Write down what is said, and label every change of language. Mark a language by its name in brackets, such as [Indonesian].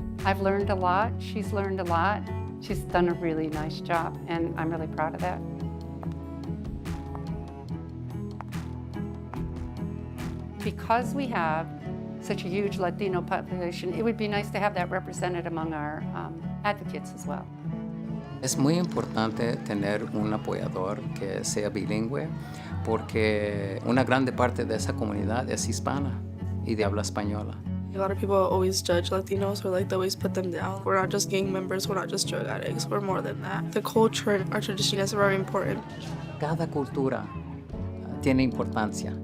[English] I've learned a lot, she's learned a lot. She's done a really nice job and I'm really proud of that. Because we have such a huge Latino population, it would be nice to have that represented among our advocates as well. [Spanish] Es muy importante tener un apoyador que sea bilingüe porque una grande parte de esa comunidad es hispana y de habla española. [English] A lot of people always judge Latinos or like they always put them down. We're not just gang members, we're not just drug addicts, we're more than that. The culture and our tradition is very important. [Spanish] Cada cultura tiene importancia.